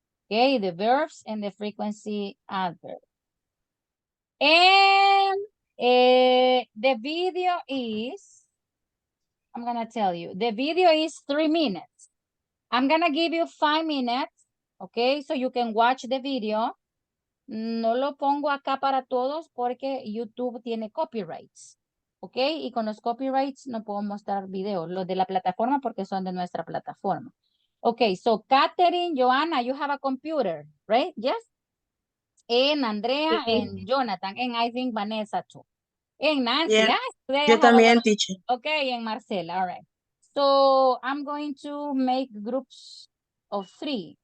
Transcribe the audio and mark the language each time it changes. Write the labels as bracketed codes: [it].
[en] Okay, the verbs and the frequency adverb. And the video is, I'm gonna tell you, the video is 3 minutes. I'm gonna give you 5 minutes, okay, so you can watch the video. [es] No lo pongo acá para todos porque YouTube tiene copyrights. ¿Ok? Y con los copyrights no puedo mostrar videos. Los de la plataforma porque son de nuestra plataforma. [en] Okay, so Catherine, Joanna, you have a computer, right? Yes? And Andrea and Jonathan. And I think Vanessa too. And Nancy. Yeah. Today I [es] Yo [en] have a [es] también, [en] lot. teacher. Okay, and Marcela. All right. So I'm going to make groups of 3.